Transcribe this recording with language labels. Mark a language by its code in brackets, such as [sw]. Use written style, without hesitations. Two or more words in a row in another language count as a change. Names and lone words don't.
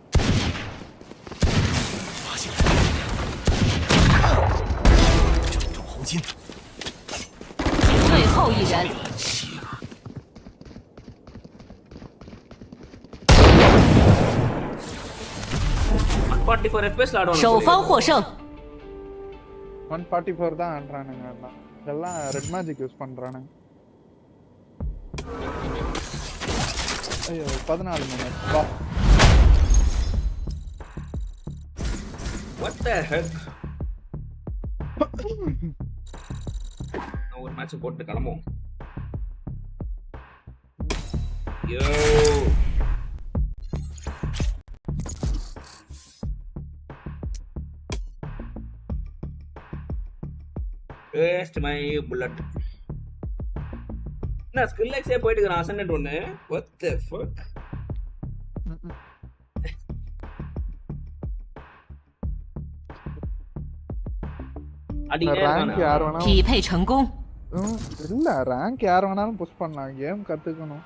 [zh] 发现了，正中红心。最后一人。 [ta] 144 FPS ஆடுவாங்க. [zh] 首方获胜。 [ta] 144 தான் ஆடுறானுங்க எல்லாம். எல்லாம் ரெட் மேஜிக் யூஸ் பண்றானுங்க. ஐயோ 14 மினிட். வா. [en] What the heck? [ta] நான் ஒரு மேட்ச் போட்டு கிளம்புவோம். [en] Yo. Waste my bullet. [ta] நான் ஸ்கில் எக்ஸே போயிட்டு இருக்கேன் அசெண்டன்ட் ஒன்னு. [en] What the fuck? [ta] ரேங்க் யார் வேணாலும் [zh] 匹配成功。 [ta] இல்ல ரேங்க் யார் வேணாலும் புஷ் பண்ணலாம். கேம் கத்துக்கணும்.